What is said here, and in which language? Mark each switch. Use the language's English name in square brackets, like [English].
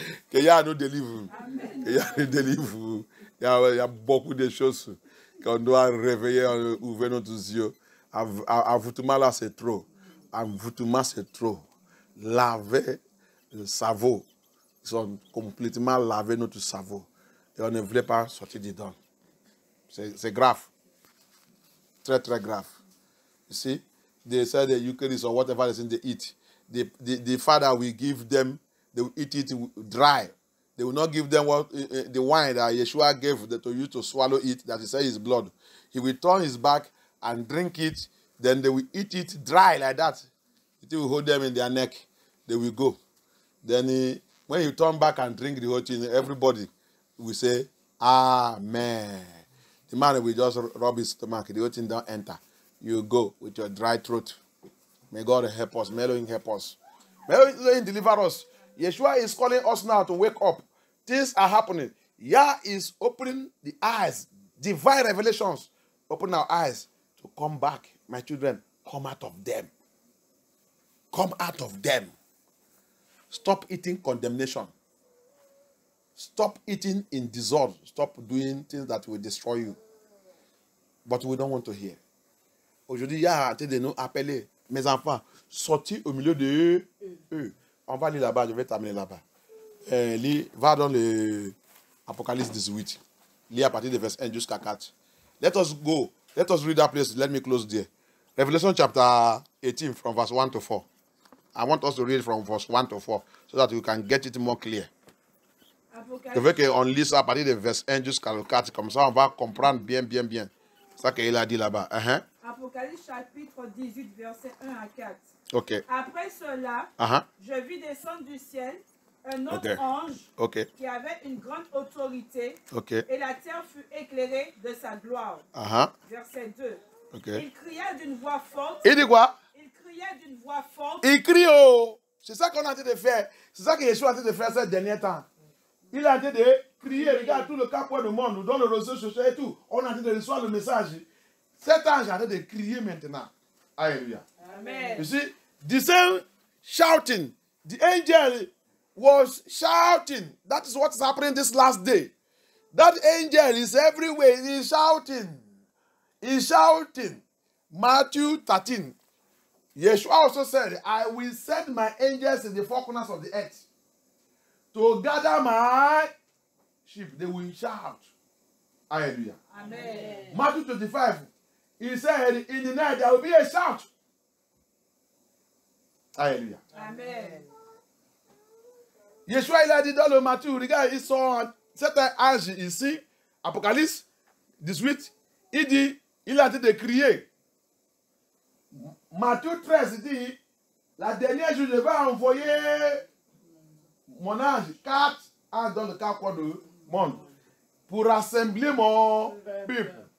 [French] Que Yah nous délivre. Que Yah nous délivre. Il y a beaucoup de choses qu'on doit réveiller, ouvrir nos yeux. Avoutement là, c'est trop. Avoutement, c'est trop. Laver le cerveau. Ils ont complètement lavé notre cerveau. Et on ne voulait pas sortir dedans. C'est grave. Très, très grave. [English] You see? They say the Eucharist or whatever they eat. The Father will give them, they will eat it dry. They will not give them what the wine that Yeshua gave to you to swallow it, that he said is blood. He will turn his back and drink it. Then they will eat it dry like that. It will hold them in their neck. They will go. Then when you turn back and drink the whole thing, everybody will say, Amen. The man will just rub his stomach. The whole thing don't enter. You go with your dry throat. May God help us. May Elohim help us. May Elohim deliver us. Yeshua is calling us now to wake up. Things are happening. Yah is opening the eyes. Divine revelations. Open our eyes to come back. My children, come out of them. Come out of them. Stop eating condemnation. Stop eating in disorder. Stop doing things that will destroy you. But we don't want to hear. [French] Aujourd'hui, il y a de nous appeler, mes enfants, sortis au milieu de eux. On va lire là-bas, je vais t'amener là-bas. Va dans le Apocalypse 18. Lis à partir de verset 1 jusqu'à 4. [English] Let us go. Let us read that place. Let me close there. Revelation chapter 18 from verse 1 to 4. I want us to read from verse 1 to 4 so that we can get it more clear. [French] Je veux qu'on lise à partir de verset 1 jusqu'à 4. Comme ça, on va comprendre bien. C'est ça qu'il a dit là-bas. Apocalypse chapitre 18, verset 1 à 4. Ok. Après cela, je vis descendre du ciel un autre ange qui avait une grande autorité et la terre fut éclairée de sa gloire. Verset 2. Il cria d'une voix forte. Il dit quoi? Il criait d'une voix forte. Il crie, oh! C'est ça qu'on est en train de faire. C'est ça que Yeshua est en train de faire ces derniers temps. Il est en train de crier, regarde tout le camp du monde, dans le réseau social et tout. On est en train de recevoir le message. Cet ange est en train de crier maintenant. Alléluia. Amen. [English] You see, the same shouting, the angel was shouting. That is what is happening this last day. That angel is everywhere. He is shouting. He's shouting. Matthew 13. Yeshua also said, I will send my angels in the four corners of the earth to gather my sheep. They will shout. Hallelujah. Amen. Matthew 25. He said, in the night there will be a shout. Hallelujah. Amen. [French] Yeshua, il a dit dans le Matthieu, regarde, ils sont, cet ange ici, Apocalypse 18, il dit, il a dit de crier. Matthieu 13 dit, la dernière jour, je vais envoyer mon ange, 4 anges dans le cadre du monde, pour rassembler mon peuple.